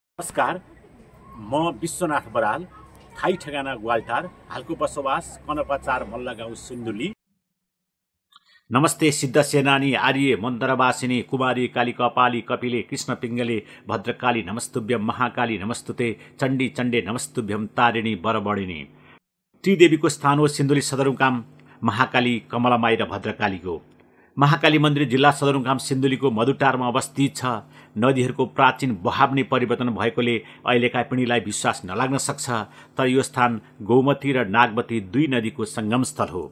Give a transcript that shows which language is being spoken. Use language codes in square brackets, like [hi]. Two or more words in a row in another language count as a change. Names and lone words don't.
[ne] नमस्कार, म विश्वनाथ बराल, थाई ठेगाना ग्वालटार, हालको बसोबास कनपा 4 मल्ल गाउँ सिन्धुली। [sa] नमस्ते सिद्ध सेनानी आर्य मन्दरवासिनी कुमारी काली कपाली कपिले कृष्ण पिङ्गले भद्रकाली नमस्तुभ्यम महाकाली नमस्तुते चण्डी चण्डे नमस्तुभ्यम तारिणी बरबडिनी। [ne] त्रिदेवीको स्थान हो सिन्धुली सदरमुकाम महाकाली कमलामाई र भद्रकालीको। महाकाली मन्दिर जिल्ला सदरमुकाम सिन्धुलीको मधुटारमा अवस्थित छ। नदीहरूको प्राचीन बहाव नै परिवर्तन भएकोले अहिलेका पिँढीलाई विश्वास नलाग्न सक्छ, तर यो स्थान गौमती र नागमती दुई नदीको संगमस्थल हो।